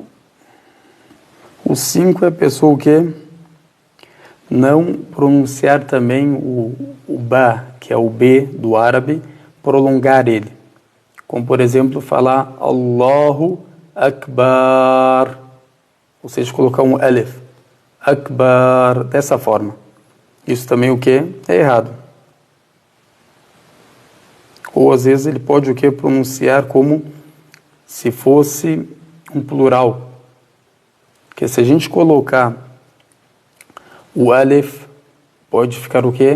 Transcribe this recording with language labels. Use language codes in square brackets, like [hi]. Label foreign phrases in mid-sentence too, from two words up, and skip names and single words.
[pt] O 5 é a pessoa que não pronunciar também o ba, que é o B do árabe, prolongar ele. Como, por exemplo, falar [ar] الله أكبر. [pt] Ou seja, colocar um alif. Akbar, dessa forma. Isso também o que? É errado. Ou às vezes ele pode o que? Pronunciar como se fosse um plural. Porque se a gente colocar o alif, pode ficar o quê?